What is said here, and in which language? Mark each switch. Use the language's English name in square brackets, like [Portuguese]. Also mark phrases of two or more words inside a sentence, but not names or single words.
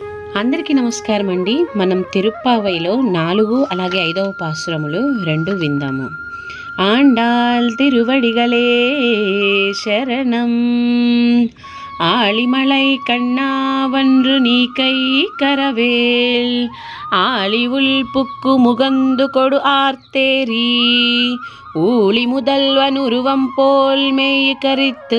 [Telugu] అందరికీ నమస్కారం అండి. మనం తిరుప్పావైలో 4 అలాగే 5వ పాసురములు 2 విందాము. [Tamil] ஆண்டாள் திருவடிகளே சரணம். ஆழிமலை கண்ணாவன்று நீ கை கரவேல் ஆழி உள் புக்கு முகந்து கொடு ஆர்த்தேரி ஊழி முதல்வன் உருவம் போல் மெய் கரித்து